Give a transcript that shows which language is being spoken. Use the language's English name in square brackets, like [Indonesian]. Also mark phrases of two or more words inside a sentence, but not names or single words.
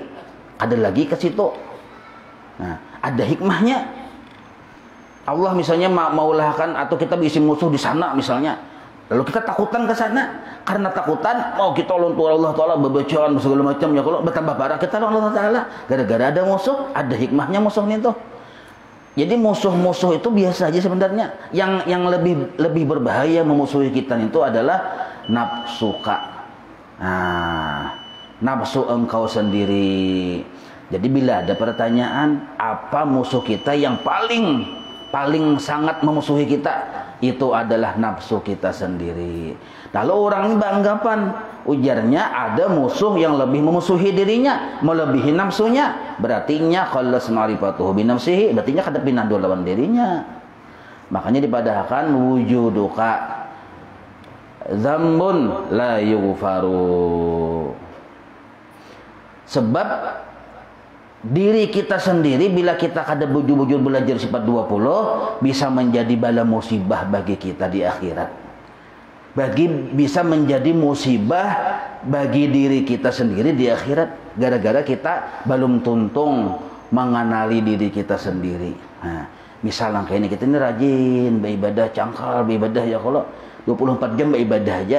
[Indonesian] Ada lagi ke situ. Nah, ada hikmahnya. [Banjar] Allah misalnya maulahkan, atau kita bisi musuh di sana misalnya. Lalu kita takutan ke sana, karena takutan kita lawan Allah Ta'ala, bebacaan segala macam ya, kalau bertambah parah kita lawan Allah Ta'ala gara-gara ada musuh. [Indonesian] Ada hikmahnya musuh itu. Jadi musuh-musuh itu biasa aja sebenarnya. Yang lebih berbahaya memusuhi kita itu adalah nafsuka. Nah, nafsu engkau sendiri. Jadi bila ada pertanyaan apa musuh kita yang paling sangat memusuhi kita, itu adalah nafsu kita sendiri. [Banjar] Lalu orang ini beranggapan ujarnya ada musuh yang lebih memusuhi dirinya, melebihi nafsunya, berarti nya [Arabic] خلص معرفته بنفسه, [Banjar] berarti nya kada pinandu lawan dirinya. Makanya dipadahkan [Arabic] وجودك ذنب لا يغفر, [Banjar] sebab diri kita sendiri bila kita kada bujur-bujur belajar sifat 20 bisa menjadi bala musibah bagi kita di akhirat. [Indonesian] Bisa menjadi musibah bagi diri kita sendiri di akhirat gara-gara kita belum tuntung mengenali diri kita sendiri. [Banjar] Nah, misalnya kayak ini, kita ini rajin beribadah, cangkal beribadah ya, kalau 24 jam beribadah aja.